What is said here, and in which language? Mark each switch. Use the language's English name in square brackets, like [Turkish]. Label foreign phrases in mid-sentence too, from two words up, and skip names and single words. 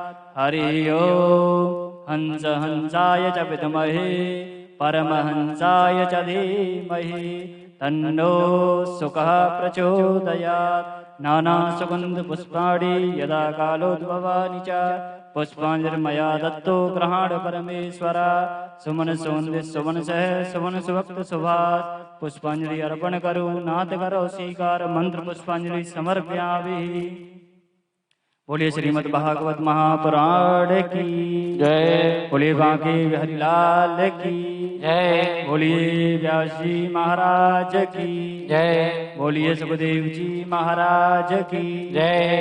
[Sanskrit] हरिः ओम् हंसाय च विद्महे परमहंसाय च धीमहि तन्नो सुखः प्रचोदयात्। नानासुगन्धपुष्पाणि यदा कालोद्भवानि च पुष्पाञ्जलिर्मया दत्तो गृहाण परमेश्वर। [Hindi] सुमन सुवंदित सुमन सह सुमन सुभक्त सुभाष पुष्पांजलि अर्पण करो नाथ करो स्वीकार [Sanskrit] मंत्र पुष्पांजलि समर्पयामि। [Hindi] बोलिए श्रीमद् भागवत महापुराण की जय। बोलिए बांके बिहारी लाल की जय। बोलिए व्यास जी महाराज की जय। बोलिए सुखदेव जी महाराज की जय।